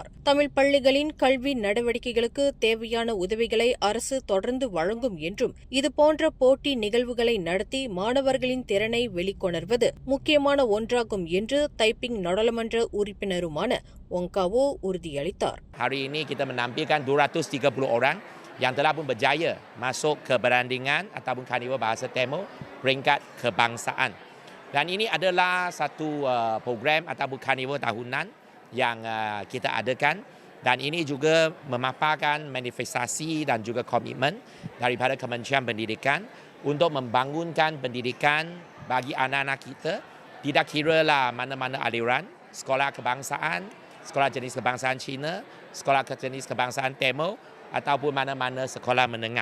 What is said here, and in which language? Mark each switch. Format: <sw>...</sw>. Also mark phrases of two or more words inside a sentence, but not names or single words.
<ta>தமிழ் பள்ளிகளின் கல்வி நடவடிக்கைகளுக்கு தேவையான உதவிகளை அரசு தொடர்ந்து வழங்கும் என்றும் இதுபோன்ற போட்டி நிகழ்வுகளை நடத்தி மாணவர்களின் திறனை வெளிக்கொணர்வது முக்கியமான ஒன்றாகும் என்று தைப்பிங் நாடாளுமன்ற உறுப்பினருமான ஒங்காவோ உறுதியளித்தார்.</ta> <ms>Hari ini kita menampilkan 230 orang yang telah pun berjaya masuk ke perandingan ataupun karnival bahasa Tamil peringkat kebangsaan. Dan ini adalah satu program ataupun karnival tahunan yang kita adakan dan ini juga memaparkan manifestasi dan juga komitmen daripada Kementerian Pendidikan untuk membangunkan pendidikan bagi anak-anak kita, tidak kiralah mana-mana aliran, sekolah kebangsaan, sekolah jenis kebangsaan Cina, sekolah jenis kebangsaan Tamil ataupun mana-mana sekolah menengah.</ms>